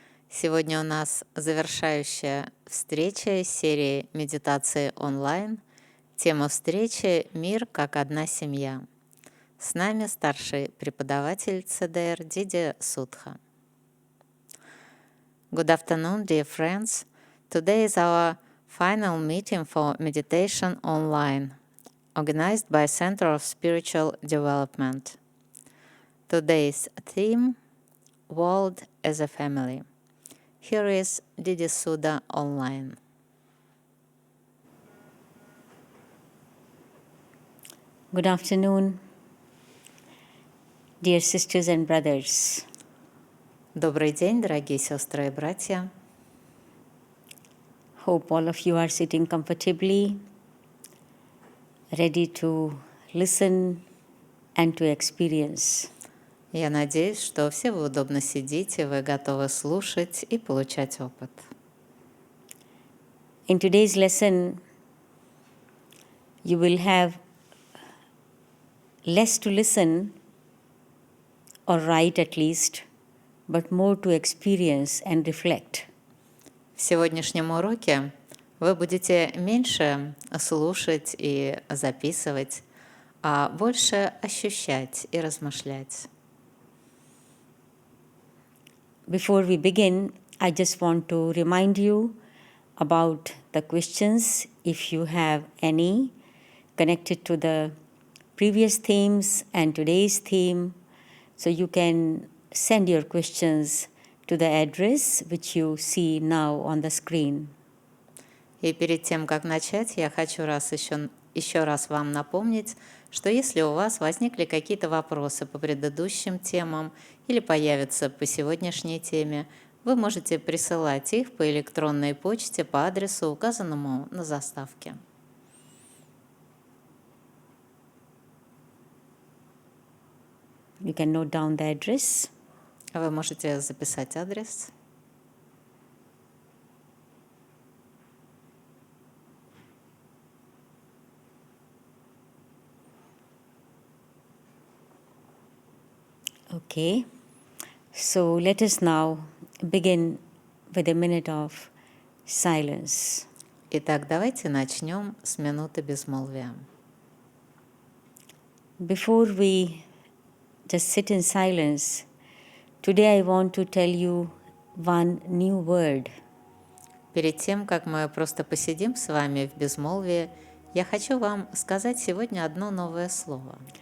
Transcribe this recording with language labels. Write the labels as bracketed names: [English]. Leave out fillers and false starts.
[Russian] Сегодня у нас завершающая встреча из серии медитации онлайн. Тема встречи «Мир как одна семья». С нами старший преподаватель ЦДР Диди Судха. [English] Good afternoon, dear friends. Today is our final meeting for meditation online, organized by Center of Spiritual Development. Today's theme, World as a Family. Here is Диди Судха online. Good afternoon, dear sisters and brothers. [Russian] Добрый день, дорогие сестры и братья. [English] Hope all of you are sitting comfortably, ready to listen and to experience. [Russian] Я надеюсь, что все вы удобно сидите, вы готовы слушать и получать опыт. [English] In today's lesson, you will have less to listen, or write at least, but more to experience and reflect. [Russian] В сегодняшнем уроке вы будете меньше слушать и записывать, а больше ощущать и размышлять. [English] Before we begin, I just want to remind you about the questions, if you have any, connected to the previous themes and today's theme. So you can send your questions to the address which you see now on the screen. [Russian] И перед тем, как начать, я хочу еще раз вам напомнить, что если у вас возникли какие-то вопросы по предыдущим темам или появятся по сегодняшней теме, вы можете присылать их по электронной почте по адресу, указанному на заставке. [English] You can note down the address. [Russian] Вы можете записать адрес. [English] Okay, so let us now begin with a minute of silence. [Russian] Итак, давайте начнем с минуты безмолвия. [English] Before we just sit in silence, today I want to tell you one new word. [Russian] Перед тем, как мы просто посидим с вами в безмолвии, я хочу вам сказать сегодня одно новое слово.